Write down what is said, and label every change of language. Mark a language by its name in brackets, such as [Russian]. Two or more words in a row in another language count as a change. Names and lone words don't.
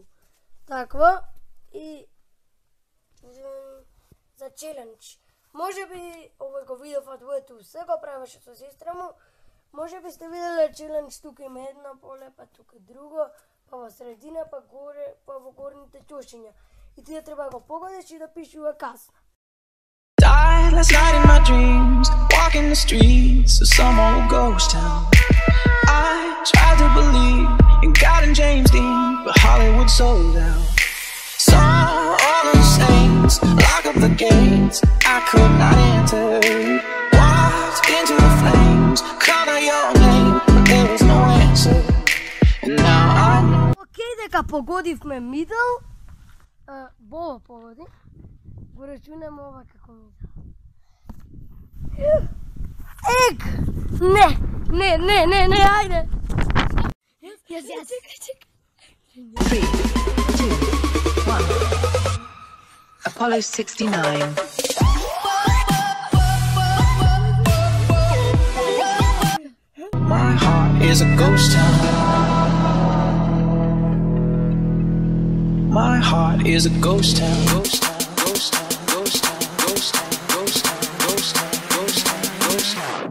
[Macedonian] Такво. И за челендж. Може би овој го видов од воето се го правеше со сестра му. Може би сте виделе челендж, тука има едно поле, па тука друго, па во средина, па горе, па во горните ќошиња. И ти треба да го погодиш и да пишува касна. [English] Died last night in my dreams, walking the streets of some old ghost town. I tried to believe in God and James Dean, but Hollywood sold out. Saw all the saints, lock up the gates, I could not enter. Walked into the flames, called out your name, but there was no answer. And now I know. [Macedonian] Океј, дека погодивме мидл, Бобо погоди. Го рачунаме ова како мидл. Ег! Не, ајде! Јас. Чекај. 3, 2, 1. Apollo 69. [English] My heart is a ghost town. My heart is a ghost town. Ghost town. Ghost town. Ghost town. Ghost town. Ghost town. Ghost town. Ghost town. Ghost town.